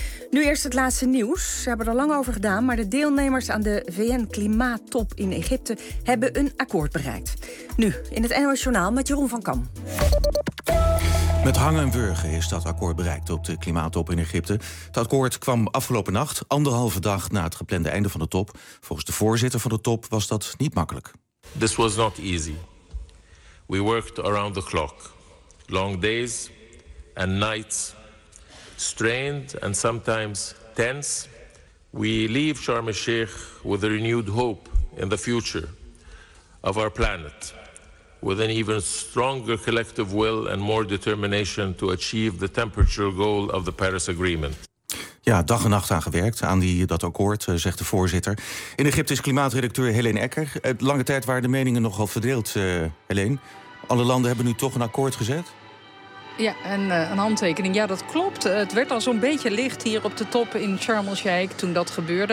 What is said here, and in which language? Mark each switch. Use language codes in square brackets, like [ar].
[nl] Nu eerst het laatste nieuws. Ze hebben er lang over gedaan, maar de deelnemers aan de VN-klimaattop in Egypte hebben een akkoord bereikt. Nu, in het NOS Journaal met Jeroen van Kam. Met hangen en wurgen is dat akkoord bereikt op de klimaattop in Egypte. Het akkoord kwam afgelopen nacht, anderhalve dag na het geplande einde van de top. Volgens de voorzitter van de top was dat niet makkelijk. [en] This was not easy. We worked around the clock. Long days and nights. Strained and sometimes tense. We leave Sharm el-Sheikh with a renewed hope in the future of our planet. With an even stronger collective will and more determination to achieve the temperature goal of the Paris Agreement. [nl] Ja, dag en nacht aan gewerkt, aan dat akkoord, zegt de voorzitter. In Egypte is klimaatredacteur Helene Ecker. Lange tijd waren de meningen nogal verdeeld, Helene. Alle landen hebben nu toch een akkoord gezet? Ja, en een handtekening. Ja, dat klopt. Het werd al zo'n beetje licht hier op de top in Sharm el-Sheikh toen dat gebeurde.